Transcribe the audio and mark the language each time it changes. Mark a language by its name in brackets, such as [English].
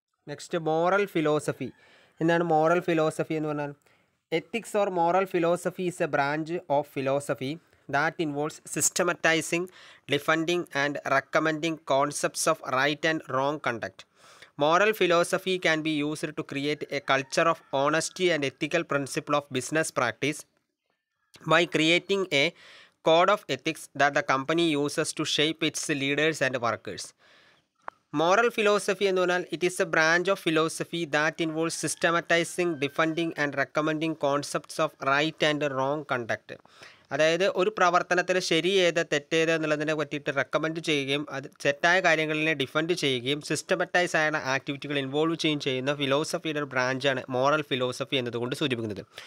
[Malayalam] Next, moral philosophy. എന്താണ് moral philosophy എന്ന് പറഞ്ഞാൽ? [English] Ethics or moral philosophy is a branch of philosophy that involves systematising, defending and recommending concepts of right and wrong conduct. Moral philosophy can be used to create a culture of honesty and ethical principle of business practice by creating a code of ethics that the company uses to shape its leaders and workers. Moral philosophy [Malayalam] എന്ന് പറഞ്ഞാൽ [English] It is a branch of philosophy that involves systematising, defending and recommending concepts of right and wrong conduct. [Malayalam] അതായത് ഒരു പ്രവർത്തനത്തിൽ ശരി ഏത് തെറ്റേത് എന്നുള്ളതിനെ പറ്റിയിട്ട് recommend ചെയ്യുകയും അത് തെറ്റായ കാര്യങ്ങളിനെ ഡിഫെൻഡ് ചെയ്യുകയും സിസ്റ്റമറ്റൈസ് ആയ ആക്ടിവിറ്റികൾ ഇൻവോൾവ് ചെയ്യുന്ന ഫിലോസഫിയുടെ ഒരു ബ്രാഞ്ചാണ് മോറൽ ഫിലോസഫി എന്നതുകൊണ്ട് സൂചിപ്പിക്കുന്നത്.